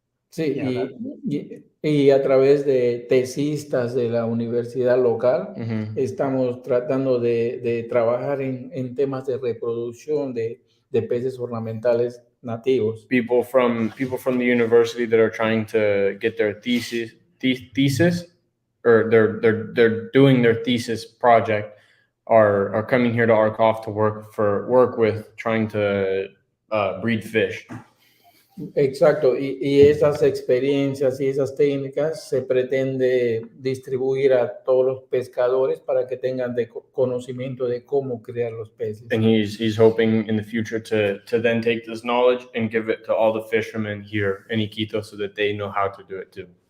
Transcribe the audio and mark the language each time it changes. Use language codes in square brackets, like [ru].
[es] Sí, y a través de tesistas de la universidad local, estamos tratando de trabajar en temas de reproducción de peces ornamentales nativos. [en] People from the university that are trying to get their thesis, or they're doing their thesis project are coming here to ARCOF to work with trying to breed fish. [es] Exacto, y esas experiencias y esas técnicas se pretende distribuir a todos los pescadores para que tengan conocimiento de cómo criar los peces. [en] And he's hoping in the future to then take this knowledge and give it to all the fishermen here in Iquitos so that they know how to do it too.